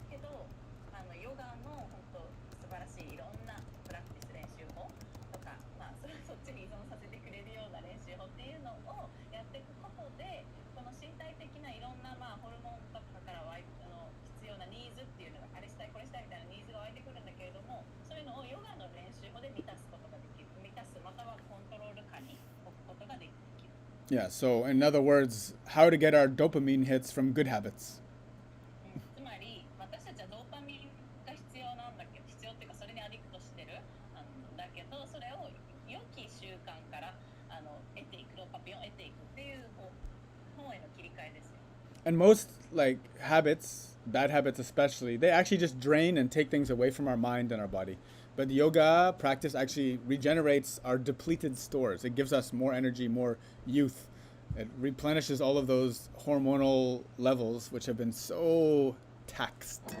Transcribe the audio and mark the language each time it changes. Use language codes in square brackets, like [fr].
[ja] けどヨガの本当素晴らしいいろんなプラクティス練習法とか、そっちに依存させてくれるような練習法っていうのをやっていくことでこの身体的ないろんな、ホルモンとかから必要なニーズっていうのがあれしたいこれしたいみたいなニーズが湧いてくるんだけれどもそういうのをヨガの練習法で満たすことができる満たすまたはコントロール下に置くことができる。 [en] Yeah, so in other words, how to get our dopamine hits from good habits. [ja] つまり私たちはドーパミンが必要なんだけど必要っていうかそれにアディクトしてるだけどそれを良き習慣から得ていくドーパミンを得ていくっていう方への切り替えですよ。 [en] And most like habits, bad habits especially, they actually just drain and take things away from our mind and our body. But the yoga practice actually regenerates our depleted stores. It gives us more energy, more youth. It replenishes all of those hormonal levels which have been so taxed.